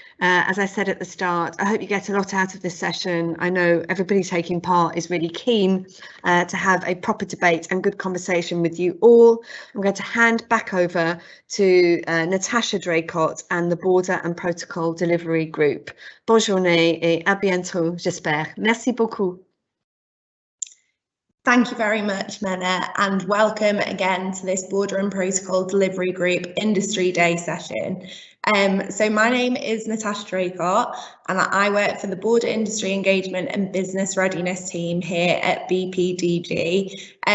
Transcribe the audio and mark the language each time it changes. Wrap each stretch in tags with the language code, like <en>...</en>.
<en>As I said at the start, I hope you get a lot out of this session. I know everybody taking part is really keen to have a proper debate and good conversation with you all. I'm going to hand back over to Natasha Draycott and the Border and Protocol Delivery Group.</en> <fr>Bonne journée et à bientôt, j'espère. Merci beaucoup.</fr> <en>Thank you very much, Mena, and welcome again to this Border and Protocol Delivery Group Industry Day session. So my name is Natasha Draycott, and I work for the Border Industry Engagement and Business Readiness team here at BPDG.</en>